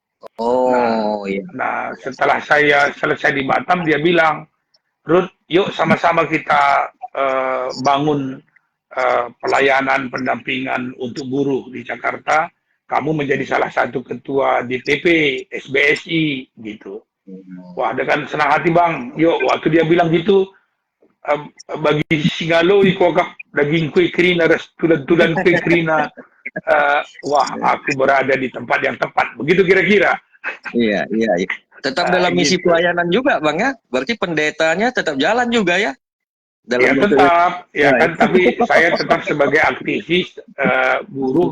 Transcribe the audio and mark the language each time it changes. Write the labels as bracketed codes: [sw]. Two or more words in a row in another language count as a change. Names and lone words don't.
[id] Nah, setelah saya selesai di Batam, dia bilang, Ruth, yuk sama-sama kita bangun pelayanan pendampingan untuk buruh di Jakarta. Kamu menjadi salah satu ketua DPP SBSI gitu. Wah, dengan senang hati Bang. Yuk, waktu dia bilang gitu, [btx] bagi singalo ikokap daging kue kerina, tulan-tulan kue kerina. [id] Wah, aku berada di tempat yang tepat. Begitu kira-kira. Iya. Tetap dalam misi pelayanan juga, Bang ya. Berarti pendetanya tetap jalan juga ya. Ya tetap, ya kan, tapi saya tetap sebagai aktivis buruh.